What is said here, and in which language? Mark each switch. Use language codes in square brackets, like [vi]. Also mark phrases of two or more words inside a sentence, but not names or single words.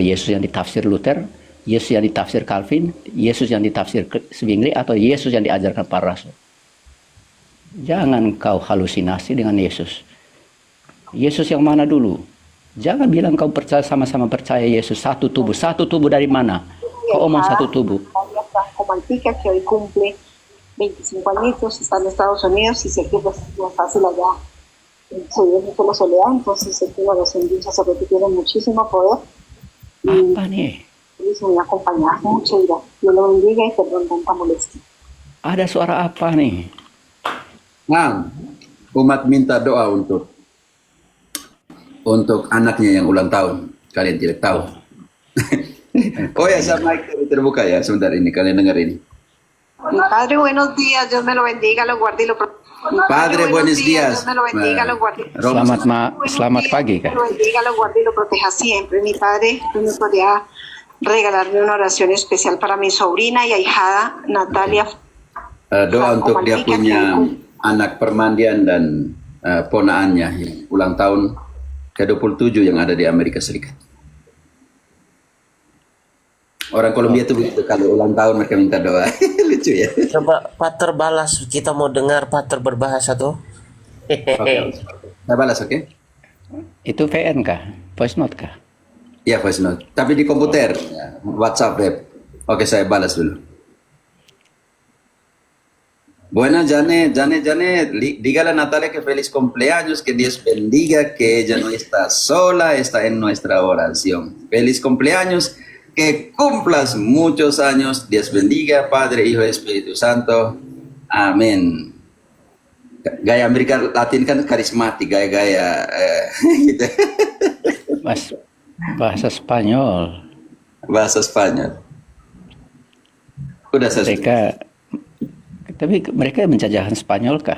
[id] Yesus yang ditafsir Luther, Yesus yang ditafsir Calvin, Yesus yang ditafsir Zwingli, atau Yesus yang diajarkan para rasul? Jangan kau halusinasi dengan Yesus. Yesus yang mana dulu? Jangan bilang kau percaya, sama-sama percaya Yesus. Satu tubuh. Satu tubuh dari mana? Kau omong satu tubuh. [es] Como Antica, que hoy cumple 25 añitos, está en Estados Unidos y sé que pues, no es fácil allá. Se vive mucho la soledad, entonces sé que los sacerdotes tienen muchísimo poder. [id] Apa nih? [es] Y se me acompaña mucho, Dios lo bendiga y perdón tanta molestia. [id] Ada suara apa nih? Nah, umat minta doa untuk anaknya yang ulang tahun. Kalian tidak tahu. Oh ya, sama mic terbuka ya. Sebentar ini, kalian dengar ini. [es] Mi padre, buenos días, Dios me lo bendiga, lo guarde y lo proteja. Padre, buenos días. Dios me lo bendiga, lo guarde. [id] Selamat pagi, Kak. [es] Lo bendiga, lo guarde y lo proteja siempre. Mi padre, ¿me podría regalarme una oración especial para mi sobrina y ahijada Natalia [id] Doa untuk dia Romantica punya [es] que [id] anak permandian dan ponaannya yang ulang tahun ke-27 yang ada di Amerika Serikat. Orang Kolombia itu begitu, kalau ulang tahun mereka minta doa. Lucu ya. Coba Pater balas, kita mau dengar Pater berbahasa tuh. Oke. Saya balas, oke? Itu VN kah? [en] Voice note [id] kah? Ya, [en] voice note. [id] Tapi di komputer, ya, WhatsApp web. Oke, saya balas dulu. [es] Buena, Janet, dígale a Natalia que feliz cumpleaños, que Dios bendiga, que ella no está sola, está en nuestra oración. Feliz cumpleaños, que cumplas muchos años, Dios bendiga, Padre, Hijo y Espíritu Santo. Amén. [id] Gaya Amerika Latin kan karismatik, gaya-gaya gitu. Bahasa Spanyol. Bahasa Spanyol. Udah selesai. Tapi mereka menjajahan Spanyol kah?